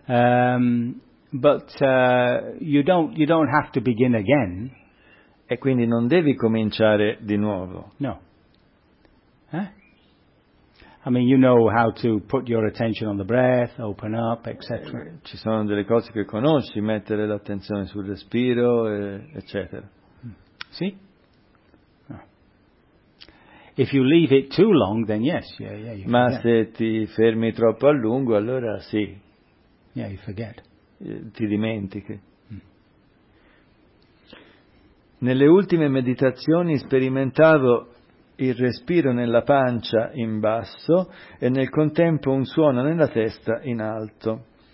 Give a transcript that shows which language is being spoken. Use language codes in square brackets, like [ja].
[en] But you don't have to begin again. [it] E quindi non devi cominciare di nuovo. [en] No. Eh? I mean, you know how to put your attention on the breath, open up, etc. [it] Ci sono delle cose che conosci, mettere l'attenzione sul respiro, eccetera. Sì? No. [en] If you leave it too long, then yes, yeah, you [it] ma [en] forget. [it] Se ti fermi troppo a lungo, allora sì. [en] Yeah, you forget. [it] Ti dimentichi. Nelle ultime meditazioni sperimentavo il respiro nella pancia in basso e nel contempo un suono nella testa in alto.